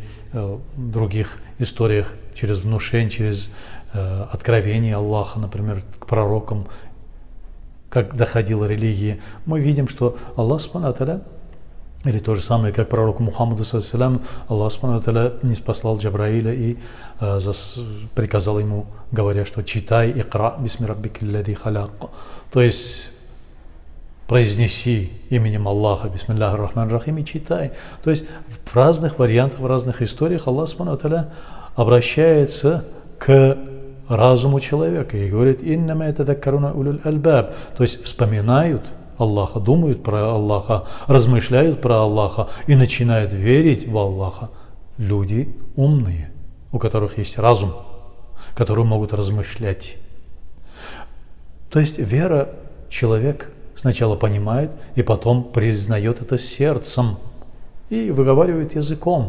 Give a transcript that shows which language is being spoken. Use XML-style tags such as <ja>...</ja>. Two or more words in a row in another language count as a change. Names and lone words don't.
<ru>в других историях, через внушение, через откровение Аллаха, например, к пророкам, как доходила религия, мы видим, что Аллах</ru> <ar>سبحانه وتعالى,</ar> <ru>или то же самое, как пророку Мухаммаду саллаллаху, Аллах</ru> <ar>سبحانه وتعالى</ar> <ru>ниспослал Джабраиля и приказал ему, говоря, что читай</ru> <ar>«اقرأ باسم ربك الذي خلق»,</ar> <ru>то есть произнеси именем Аллаха</ru> <ar>بسم الله الرحمن الرحيم</ar> <ru>и читай. То есть в разных вариантах, в разных историях Аллах</ru> <ar>سبحانه وتعالى</ar> <ru>обращается к разуму человека и говорит:</ru> <ar>«إنما يتذكرون أولو الألباب»,</ar> <ru>то есть вспоминают Аллаха, думают про Аллаха, размышляют про Аллаха и начинают верить в Аллаха люди умные, у которых есть разум, которые могут размышлять. То есть вера человек сначала понимает и потом признает это сердцем и выговаривает языком.</ru>